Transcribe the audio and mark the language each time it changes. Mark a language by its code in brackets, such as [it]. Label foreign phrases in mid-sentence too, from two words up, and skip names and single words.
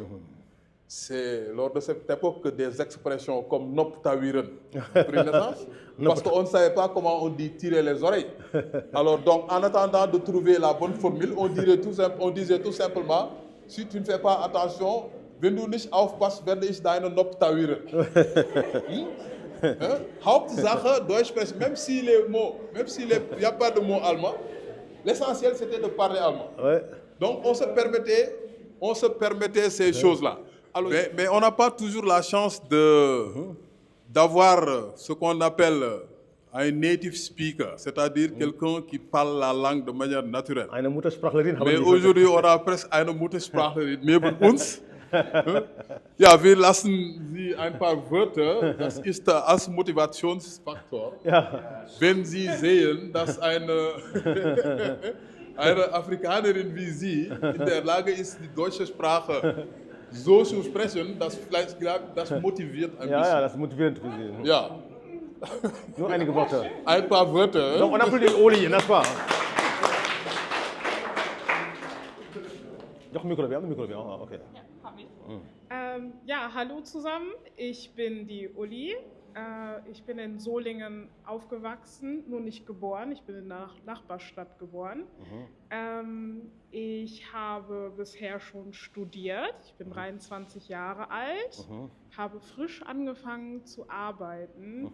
[fr] C'est lors de cette époque que des expressions comme [wo] nop tawiren [fr] ont pris naissance, parce qu'on ne savait pas comment on dit tirer les oreilles. Alors donc, en attendant de trouver la bonne formule, on disait tout simplement, si tu ne fais pas attention, [de] wenn du nicht aufpasst, werde ich deine [wo] nop tawiren. [de] Hauptsache, Deutsch sprechen, [fr] même s'il n'y a pas de mot allemand, l'essentiel c'était de parler allemand. Donc on se permettait ces choses-là. Alors, mais on n'a pas toujours la chance d'avoir ce qu'on appelle un [en] native speaker, [fr] c'est-à-dire quelqu'un qui parle la langue de manière naturelle. Mais aujourd'hui, on a presque [de] eine Muttersprachlerin neben uns. Ja, wir lassen Sie ein paar Wörter, das ist als Motivationsfaktor. Ja. Wenn Sie sehen, dass eine Afrikanerin wie Sie in der Lage ist, die deutsche Sprache so zu sprechen, das motiviert ein bisschen. Ja, das motiviert für Sie. Ja. Nur einige Worte. Ein paar Wörter. [fr] Donc on applaudit Oli, n'est-ce pas? [wo] Jox micro bi, am na micro bi, ok. [de] Ja, hallo zusammen. Ich bin die Uli. Ich bin in Solingen aufgewachsen, nur nicht geboren. Ich bin in der Nachbarstadt geboren. Ich habe bisher schon studiert. Ich bin 23 Jahre alt, habe frisch angefangen zu arbeiten.